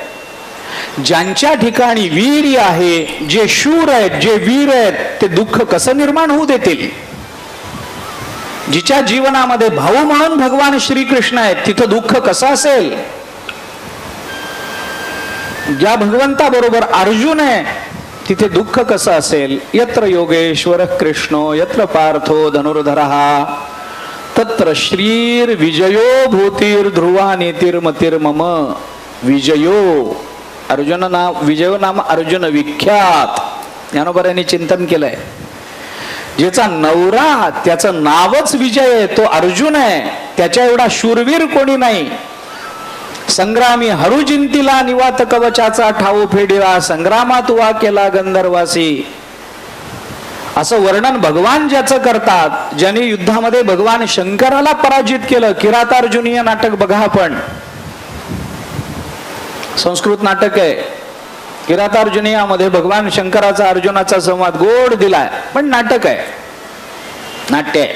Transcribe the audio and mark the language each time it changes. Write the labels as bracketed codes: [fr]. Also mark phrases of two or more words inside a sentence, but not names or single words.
[mr] ज्यांच्या ठिकाणी वीर्य आहे, जे शूर आहेत, जे वीर आहेत, ते दुःख कसं निर्माण होऊ देतील? जिच्या जीवनामध्ये भाऊ म्हणून भगवान श्रीकृष्ण आहेत, तिथं दुःख कसं असेल? ज्या भगवंताबरोबर अर्जुन आहे, तिथे दुःख कसं असेल? [sa] यत्र योगेश्वर कृष्णो यत्र पार्थो धनुर्धरः तत्र श्रीर विजयो भूतीर ध्रुवा नेतिर्मतिर्मम. विजयो अर्जुन नाम, विजयो नाम अर्जुन विख्यात. [mr] ज्ञानोबरांनी चिंतन केलंय. ज्याचा नवरा त्याचं नावच विजय आहे, तो अर्जुन आहे. त्याच्या एवढा शूरवीर कोणी नाही. संग्रामी हरुजिंतीला निवात कवचाचा ठाऊ फेडिला, संग्रामात वा केला गंधर्वासी. असं वर्णन भगवान ज्याचं करतात, ज्यांनी युद्धामध्ये भगवान शंकराला पराजित केलं. किरातार्जुनीय नाटक बघा आपण, संस्कृत नाटक आहे. किरातार्जुनीयामध्ये भगवान शंकराचा अर्जुनाचा संवाद गोड दिलाय, पण नाटक आहे, नाट्य आहे.